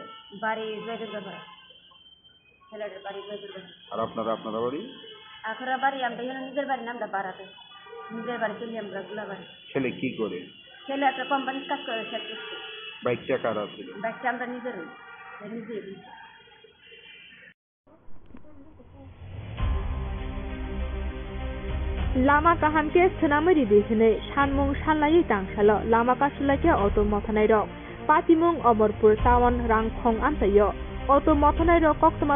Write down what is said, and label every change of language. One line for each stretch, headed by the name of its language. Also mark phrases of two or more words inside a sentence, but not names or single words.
Bangla: বাড়ি জয়দুর্গা পাড়া ছেলের বাড়ি জয়দুর্গা আর আপনারা বাড়ি আখরা বাড়ি আমরা এখানে নিজের বাড়ি নামটা বাড়াতে নিজের বাড়ি চলি আমরা গুলাবাড়ি ছেলে কি করে ছেলে একটা কোম্পানির কাজ করে সেটা বাইকটা কার আছে বাইকটা আমরা নিজেই
Kok Borok: Lama kahamke senamari dihne sanmung sanlai tangsalo lama kasulake auto mothanai rok patimung Omorpur Tawan Rangkhong amsayo auto mothanai rok koktoma